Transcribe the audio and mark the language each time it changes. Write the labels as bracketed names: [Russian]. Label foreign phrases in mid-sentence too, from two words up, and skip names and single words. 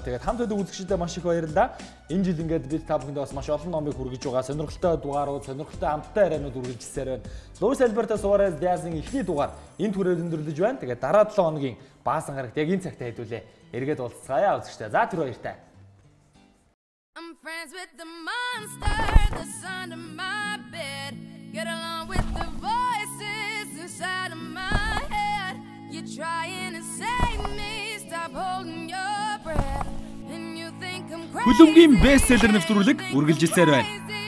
[Mongolian] Тэгээд хамт өдөг үзэгчдэд маш их баярлалаа. Энэ жил ингээд бид та бүхэнд бас маш олон номыг хүргэж байгаа. Сонирхолтой дугаарууд, сонирхолтой амттай яриануд үргэлжилсээр байна. Луис Альберто Суарес Диазын эхний дугаар энэ түрээр өндөрлөж байна. Тэгээд дараа 7 хоногийн Баасан гарагт яг энэ цагтаа хэдүүлээ. Эргээд уулзцаая үзэгчдээ. За түр баяртай. [English] I'm friends with the monster that's under my bed. Get along with the voices inside of my head. You're trying to save me, stop holding your breath. And you think I'm crazy. [Mongolian] Хөлбөмбөгийн бестселлер нэвтрүүлэг үргэлжилсээр байна.